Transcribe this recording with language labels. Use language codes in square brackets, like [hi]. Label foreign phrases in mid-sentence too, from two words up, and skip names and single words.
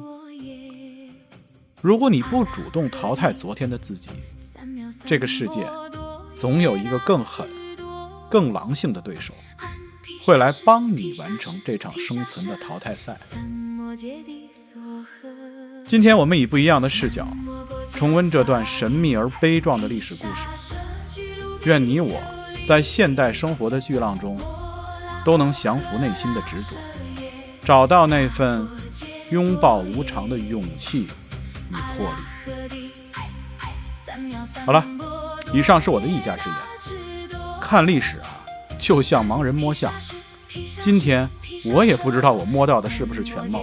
[zh] 如果你不主動淘汰昨天的自己，這個世界總有一個更狠、更狼性的對手，會來幫你完成這場生存的淘汰賽。今天我們以不一樣的視角，重溫這段神秘而悲壯的歷史故事。願你我在現代生活的巨浪中，都能降服內心的執着，找到那份擁抱無常的勇氣與魄力。好了，以上是我的一家之言。看歷史啊，就像盲人摸象。今天我也不知道我摸到的是不是全貌。